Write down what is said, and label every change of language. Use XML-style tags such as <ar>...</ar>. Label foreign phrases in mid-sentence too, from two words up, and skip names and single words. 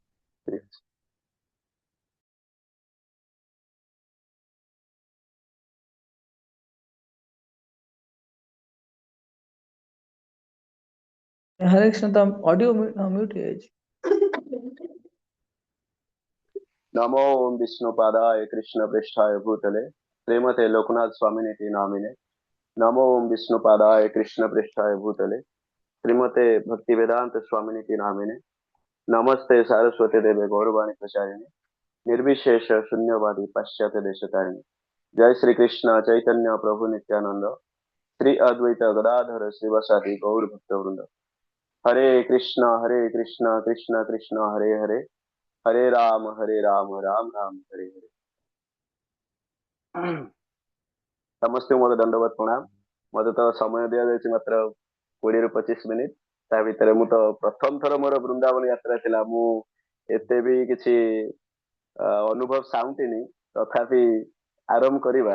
<or>ଠିକ ଅଛି। ହରେ କୃଷ୍ଣ, ତ</or> <en>audio mute</en> <or>ହେଇଯାଇଛି।</or> <sa>नमो विष्णुपादाय कृष्ण पृष्ठाय भूतले श्रीमते लोकनाथ स्वामिनिति नामिने। नमो विष्णुपादाय कृष्ण पृष्ठाय भूतले श्रीमते भक्तिवेदांत स्वामिनिति नामिने। नमस्ते सारस्वती देवे गौरवाणी प्रचारिणे निर्विशेष शून्यवादी पाश्चात्य देशतारिणे। जय श्री कृष्ण चैतन्य प्रभु नित्यानंद श्री अद्वैत गदाधर श्रीवासादि गौर भक्त वृंद। हरे कृष्ण कृष्ण कृष्ण हरे हरे, हरे राम राम राम हरे हरे।</sa> <or>ସମସ୍ତେ ମୋର ଦଣ୍ଡବତ ପ୍ରଣାମ। ମତେ ତ ସମୟ ଦିଆଯାଇଛି ମାତ୍ର 20 ରୁ 25 ମିନିଟ। ତା ଭିତରେ ମୁଁ ତ ପ୍ରଥମ ଥର ମୋର ବୃନ୍ଦାବନ ଯାତ୍ରା ଥିଲା। ମୁଁ ଏତେ ବି କିଛି ଅନୁଭବ ସାଉଣ୍ଟିନି, ତଥାପି ଆରମ୍ଭ କରିବା।</or>